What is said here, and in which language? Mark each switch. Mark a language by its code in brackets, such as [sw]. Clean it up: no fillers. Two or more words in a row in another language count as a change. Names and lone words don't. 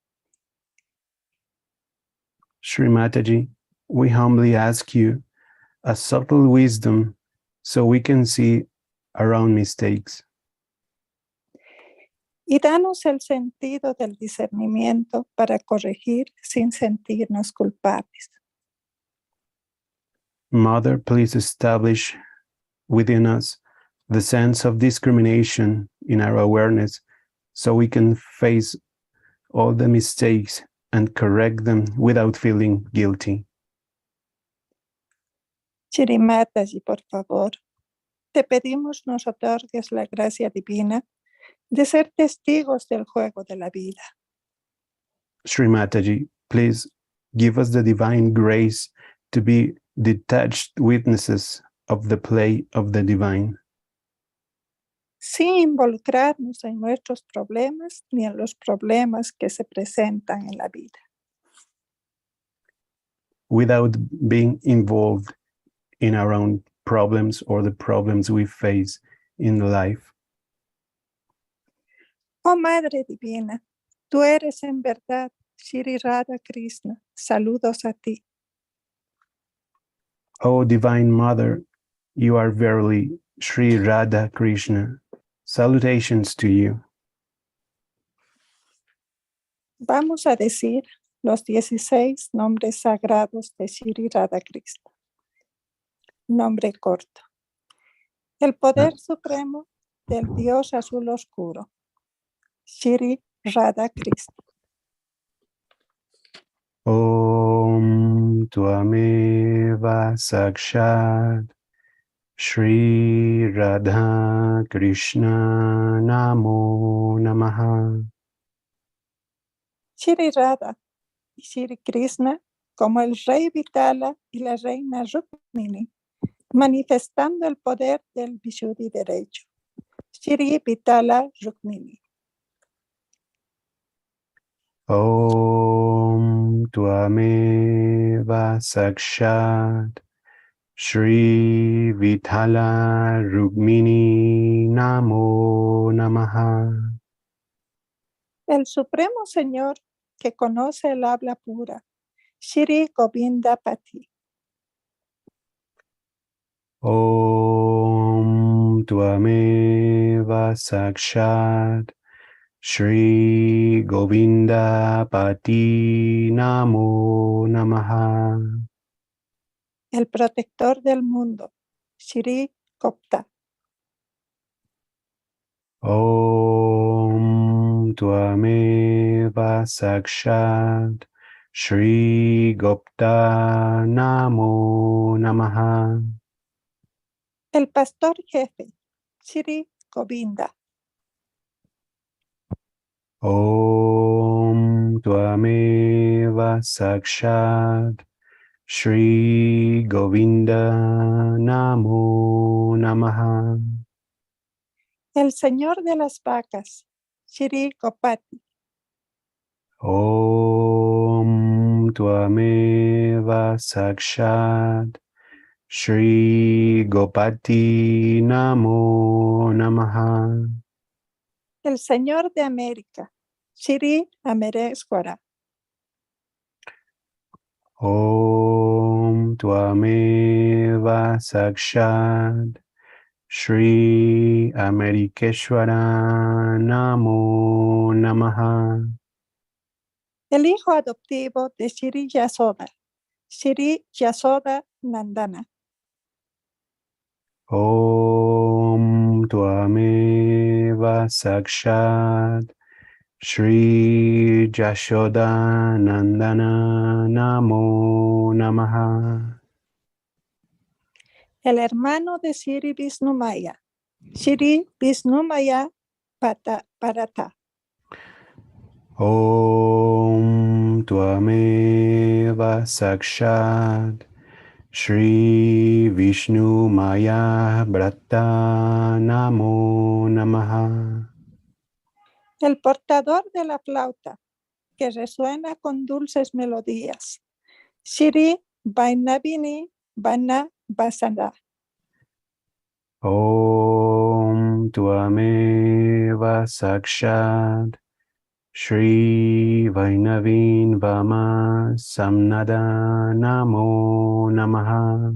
[en] Shri Mataji, we humbly ask you a subtle wisdom so we can see our own mistakes. [es] Y danos el sentido del discernimiento para corregir sin sentirnos culpables. [en] Mother, please establish within us the sense of discrimination in our awareness so we can face all the mistakes and correct them without feeling guilty. [es] Shri Mataji, por favor, te pedimos nos otorgues la gracia divina de ser testigos del juego de la vida. [en] Shri Mataji, please give us the divine grace to be detached witnesses of the play of the divine. [es] Sin involucrarnos en nuestros problemas ni en los problemas que se presentan en la vida. [en] Without being involved in our own problems or the problems we face in life. [es] Oh Madre Divina, tú eres en verdad Shri Radha Krishna. Saludos a ti. [en] Oh Divine Mother, you are verily Shri Radha Krishna. Salutations to you. [es] Vamos a decir los 16 nombres sagrados de Shri Radha Krishna. Nombre corto. El poder supremo del Dios azul oscuro. Shri Radha Krishna. [sa] ॐ त्वमेव साक्षात् श्री राधा कृष्ण नमो नमः. [es] Shri Radha y Shri Krishna como el rey Vitala y la reina Rukmini, manifestando el poder del Vishuddhi derecho. Shri Vitala Rukmini. [sa] ॐ त्वमेव साक्षात् श्री विठल रुक्मिणी नमो नमः. [es] El Supremo Señor que conoce el habla pura. Shri Govinda Pati. [sa] ॐ त्वमेव साक्षात् श्री गोविन्द पति नमो नमः. [es] El protector del mundo. Shri Gopta. [sa] ॐ त्वमेव साक्षात् श्री गोप्ता नमो नमः. [es] El pastor jefe. Shri Govinda. [sa] ॐ त्वमेव साक्षात् श्री गोविन्द नमो नमः. [es] El Señor de las vacas, Shri Gopati. [sa] ॐ त्वमेव साक्षात् श्री गोपति नमो नमः. [es] El Señor de América, Shri Amereswara. [sa] ॐ त्वमेव साक्षात् श्री अमेरिकेश्वर नमो नमः. [es] El hijo adoptivo de Shri Yasoda, Shri Yasoda Nandana. [sa] ॐ त्वमेव साक्षात् श्री जशोदा नन्दन नमो नमः. [es] El hermano de Shri Vishnumaya, Shri Vishnumaya Parata. [sa] ॐ त्वमेव साक्षात् श्री विष्णु माया ब्रत नमो नमः. [es] El portador de la flauta, que resuena con dulces melodías, Shri Vainavini Vana Vasana. [sa] ॐ त्वमेव साक्षात् श्री वैनविन वाम सम्नाद नमो नमः.